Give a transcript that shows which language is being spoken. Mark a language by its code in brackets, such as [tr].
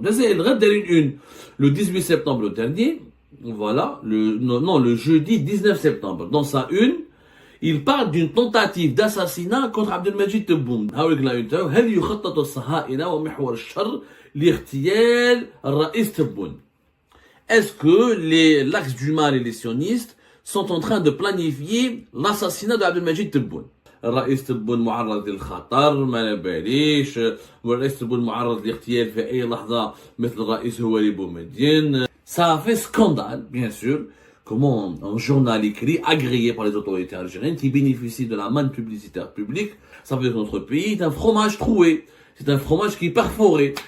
[fr] Le 18 septembre dernier, voilà, le jeudi 19 septembre, dans sa une, il parle d'une tentative d'assassinat contre Abdelmajid Tebboune. [ar] هل يخطط الصهاينة ومحور الشر لاغتيال الرئيس Tebboune? [fr] Est-ce que l'axe du mal et les sionistes sont en train de planifier l'assassinat d'Abdelmajid Tebboune? [ar] الرئيس تبون معرض للخطر ما باليش، والرئيس تبون معرض لاغتيال في اي لحظه مثل الرئيس هواري بومدين. [fr] Ça a fait scandale, bien sûr, comment un journal écrit agréé par les autorités algériennes qui bénéficie de la manne publicitaire publique, ça veut dire que notre pays est un fromage troué. C'est un fromage qui est perforé.